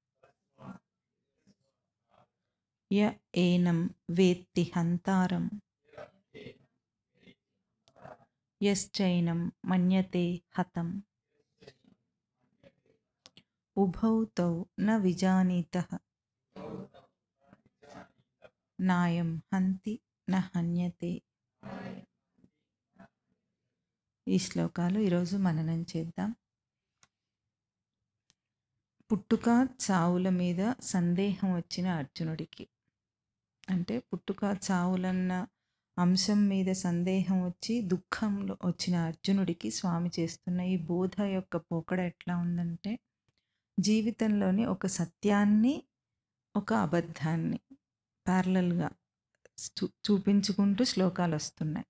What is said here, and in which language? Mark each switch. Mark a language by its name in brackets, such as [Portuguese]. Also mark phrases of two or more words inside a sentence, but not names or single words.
[Sanskrit] य एनं वेत्ति हन्तारं यश्चैनं मन्यते हतम्. उभौ तौ न विजानीतः नायं हन्ति न हन्यते. [Telugu] ఈ శ్లోకాలు ఈరోజు మననం చేద్దాం. పుట్టుక చావుల మీద సందేహం వచ్చిన అర్జునుడికి, అంటే పుట్టుక చావులన్న అంశం మీద సందేహం వచ్చి దుఃఖంలో వచ్చిన అర్జునుడికి స్వామి చేస్తున్న ఈ బోధ యొక్క పోకడ ఎట్లా ఉందంటే, జీవితంలోని ఒక సత్యాన్ని ఒక అబద్ధాన్ని ప్యారలల్గా చూపించుకుంటూ శ్లోకాలు వస్తున్నాయి.